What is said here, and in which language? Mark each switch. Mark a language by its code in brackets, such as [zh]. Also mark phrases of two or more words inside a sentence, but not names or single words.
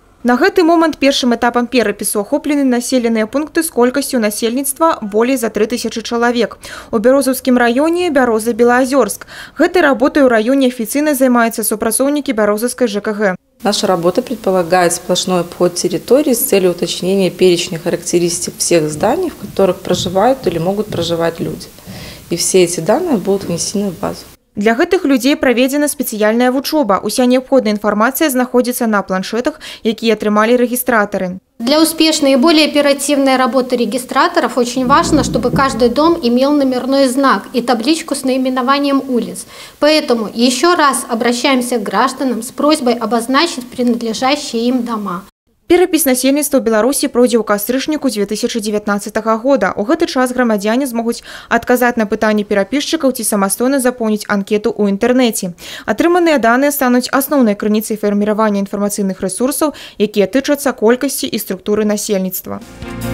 [be] На гэты момант першым этапам перапісу ахоплены населеныя пункты з колькасцю насельніцтва болей за 3000 чалавек. У Бярозаўскім раёне Бяроза-Белаазёрск. Гэтай работай у раёне афіцыйна займаюцца супрацоўнікі Бярозаўскай ЖКГ. [ru] Наша работа предполагает сплошной обход территории с целью уточнения перечня характеристик всех зданий, в которых проживают или могут проживать люди. И все эти данные будут внесены в базу. [be] Для гэтых людзей праведзена спецыяльная вучоба. Уся неабходная інфармацыя знаходзіцца на планшетах, якія атрымалі регистраторы. [ru] Для успешной и более оперативной работы регистраторов очень важно, чтобы каждый дом имел номерной знак и табличку с наименованием улиц. Поэтому еще раз обращаемся к гражданам с просьбой обозначить принадлежащие им дома. [be] Перапіс насельніцтва ў Беларусі пройдзе ў кастрычніку 2019 года. У гэты час грамадзяне змогуць адказаць на пытанні перапісчыкаў ці самастойна запоўніць анкету ў інтэрнэце. Атрыманыя даныя стануць асноўнай крыніцай фарміравання інфармацыйных рэсурсаў, якія тычацца колькасці і структуры насельніцтва.